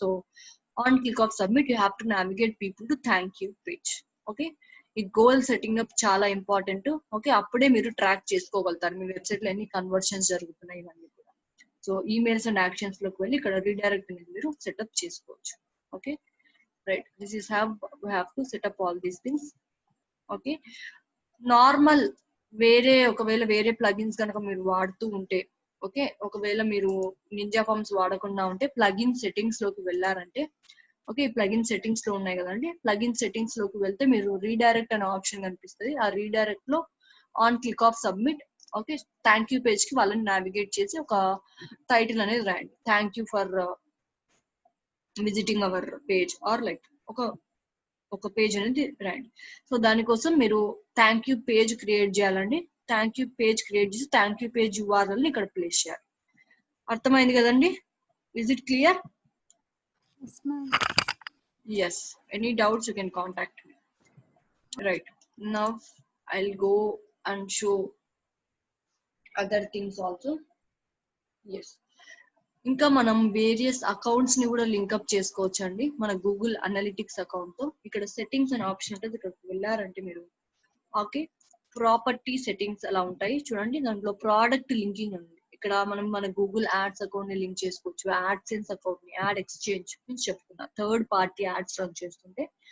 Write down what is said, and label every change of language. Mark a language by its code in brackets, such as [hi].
[en] So on click of submit you have to navigate people to thank you page. [te] Okay, ఈ goal setting up చాలా important. Okay, అప్పుడే మీరు track చేసుకోగలుగుతారు మీ website లో ఎన్ని conversions జరుగుతున్నాయి ఇవన్నీ కూడా. సో ఈమెయిల్స్ అండ్ యాక్షన్స్ లోకి వెళ్ళి ఇక్కడ రీడైరెక్ట్ అనేది మీరు సెటప్ చేసుకోవచ్చు. [en] Okay right, this is we have to set up all these things. [te] Okay, normal ఒకవేళ వేరే ప్లగిన్స్ కనుక మీరు వాడుతూ ఉంటే, ఓకే, ఒకవేళ మీరు నింజా ఫార్మ్స్ వాడకుండా ఉంటే ప్లగిన్ సెట్టింగ్స్ లోకి వెళ్ళారంటే, ఓకే, ప్లగిన్ సెట్టింగ్స్ లో ఉన్నాయి కదండి, ప్లగిన్ సెట్టింగ్స్ లోకి వెళ్తే మీరు రీడైరెక్ట్ అనే ఆప్షన్ కనిపిస్తుంది, ఆ రీడైరెక్ట్ లో on click of submit, okay, thank you page కి వాళ్ళని నావిగేట్ చేసి ఒక టైటిల్ అనేది రాయండి, [en] thank you for visiting our page, [te] are like ఒక పేజ్ అనేది రాయండి. సో దానికోసం మీరు థ్యాంక్ యూ పేజ్ క్రియేట్ చేయాలండి. థ్యాంక్ యూ పేజ్ క్రియేట్ చేసి థ్యాంక్ యూ పేజ్ URL ని ఇక్కడ ప్లేస్ చేయాలి. అర్థమైంది కదండి? [en] Is it clear? Yes, ma'am. Yes. Any doubts you can contact me. Right. Now I'll go and show other things also. Yes. [te] ఇంకా మనం various accounts ని కూడా లింక్అప్ చేసుకోవచ్చు అండి మన గూగుల్ అనలిటిక్స్ అకౌంట్ తో. ఇక్కడ సెట్టింగ్స్ అనే ఆప్షన్ ఉంటుంది, ఇక్కడికి వెళ్ళారంటే మీరు, ఓకే, ప్రాపర్టీ సెట్టింగ్స్ అలా ఉంటాయి చూడండి, దాంట్లో ప్రోడక్ట్ లింకింగ్ ఉంది. ఇక్కడ మనం మన గూగుల్ యాడ్స్ అకౌంట్ ని లింక్ చేసుకోవచ్చు, యాడ్సెన్స్ అకౌంట్ ని, యాడ్ ఎక్స్చేంజ్ నుంచి చెప్తున్నా, థర్డ్ పార్టీ యాడ్స్ రన్ చేస్తుంటే